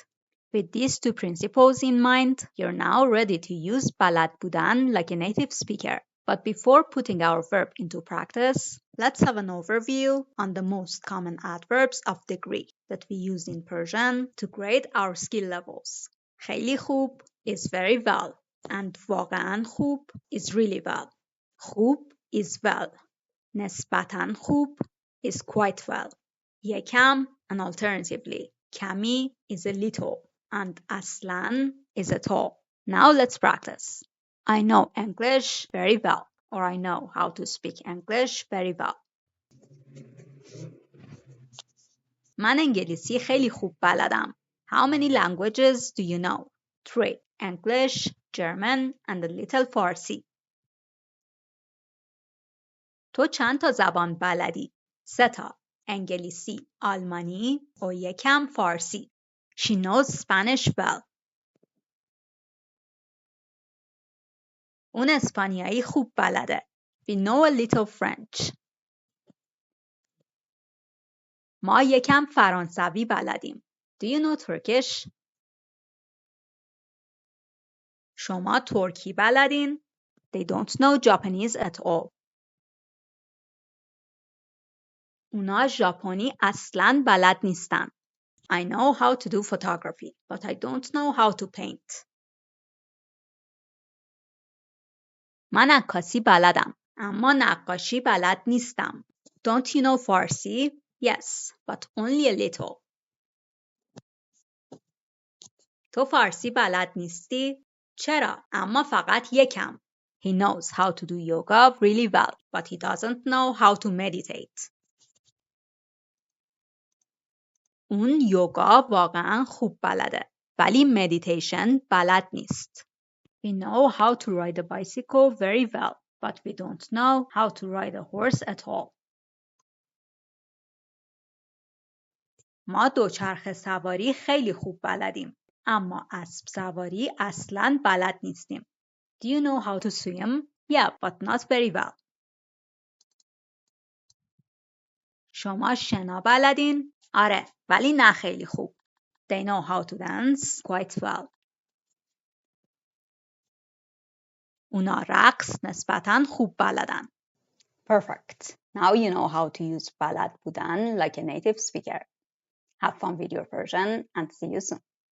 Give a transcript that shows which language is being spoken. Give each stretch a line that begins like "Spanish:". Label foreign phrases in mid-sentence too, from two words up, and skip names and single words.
English: With these two principles in mind, you're now ready to use
Persian: بلد بودن
English: like a native speaker. But before putting our verb into practice, let's have an overview on the most common adverbs of degree that we use in Persian to grade our skill levels.
Persian: خیلی خوب
English: is very well, and
Persian: واقعاً خوب
English: is really well. خوب is well.
Persian: نسبتاً خوب
English: is quite well. یکم and alternatively کمی is a little and aslan is a all. Now let's practice. I know English very well, or I know how to speak English very well.
Persian: من انگلیسی خیلی خوب بلدم.
English: How many languages do you know? 3. English, German, and a little Farsi.
Persian: تو چند تا زبان بلدی؟ 3 تا. انگلیسی، آلمانی و یکم فارسی.
English: She knows Spanish well.
Persian: اون اسپانیایی خوب بلده.
English: We know a little French.
Persian: ما یکم فرانسوی بلدیم.
English: Do you know Turkish?
Persian: شما ترکی بلدین؟
English: They don't know Japanese at all.
Persian: اونا ژاپنی اصلاً بلد نیستن.
English: I know how to do photography, but I don't know how to paint.
Persian: من عکاسی بلدم، اما نقاشی بلد نیستم.
English: Don't you know Farsi? Yes, but only a little.
Persian: تو فارسی بلد نیستی؟ چرا؟ اما فقط یکم.
English: He knows how to do yoga really well, but he doesn't know how to meditate.
Persian: اون یوگا واقعا خوب بلده، ولی meditation بلد نیست.
English: We know how to ride a bicycle very well, but we don't know how to ride a horse at all.
Persian: ما دوچرخه سواری خیلی خوب بلدیم، اما اسب سواری اصلاً بلد نیستیم.
English: Do you know how to swim? Yeah, but not very well.
Persian: شما شنا بلدین؟ آره، ولی نه خیلی خوب.
English: They know how to dance quite well.
Persian: اونا رقص نسبتاً خوب بلدن. Perfect.
English: Now you know how to use
Persian: بلد بودن
English: like a native speaker. Have fun with your Persian and see you soon.